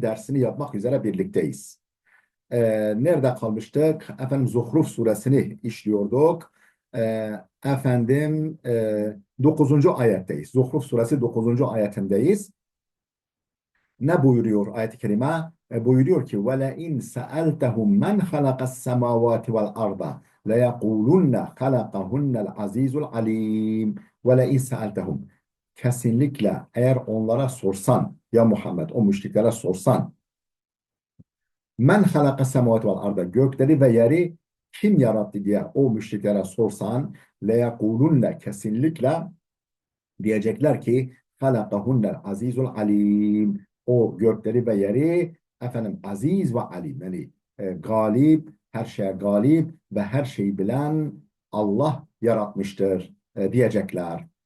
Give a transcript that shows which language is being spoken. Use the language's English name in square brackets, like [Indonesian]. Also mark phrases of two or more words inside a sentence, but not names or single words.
[Turkish] dersini yapmak üzere birlikteyiz. Nerede kalmıştık? Efendim Zuhruf suresini işliyorduk. Efendim 9. ayetteyiz. Zuhruf suresi 9. ayetindeyiz. Ne buyuruyor ayet-i kerime? Buyuruyor ki [Arabic] وَلَاِنْ سَأَلْتَهُمْ مَنْ خَلَقَ السَّمَاوَاتِ وَالْأَرْضَ لَيَقُولُنَّ خَلَقَهُنَّ الْعَز۪يزُ الْعَل۪يمُ وَلَاِنْ سَأَلْتَهُمْ [Turkish] Kesinlikle eğer onlara sorsan, ya Muhammed o müşriklere sorsan, [Arabic] من خلق السماوات والأرض, [Turkish] gökleri ve yeri kim yarattı diye o müşriklere sorsan, leyekulunne, kesinlikle diyecekler ki [Arabic] خلقهن العزيز العليم, [Turkish] o gökleri ve yeri efendim aziz ve alim, yani galip, her şeye galip ve her şeyi bilen Allah yaratmıştır diyecekler.